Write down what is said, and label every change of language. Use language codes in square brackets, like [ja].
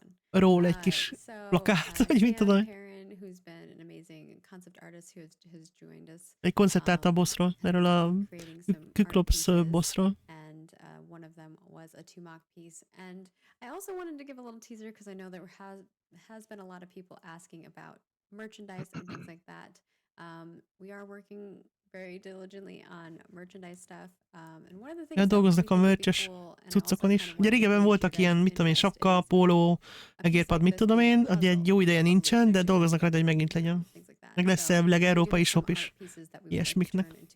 [hu] Ról egy kis plakát, vagy mit tudom. [en] Who's been an amazing concept artist who has joined us. [hu] Egy konceptárt a bossról, erről a Kyklops bossról. [en] And one of them was a 2 mock piece. And I also wanted to give a little teaser because I know there has been a lot of people asking about merchandise and things like that. We are working very diligently on merchandise stuff. And one of the things [hu] dolgoznak a merch-es cuccokon is. Ugye régebben voltak ilyen, mit tudom én, sapka, póló, egérpad, mit tudom én, ugye egy jó ideje nincsen, de dolgoznak rajta, hogy megint legyen. Meg lesz elvileg európai shop is ilyesmiknek.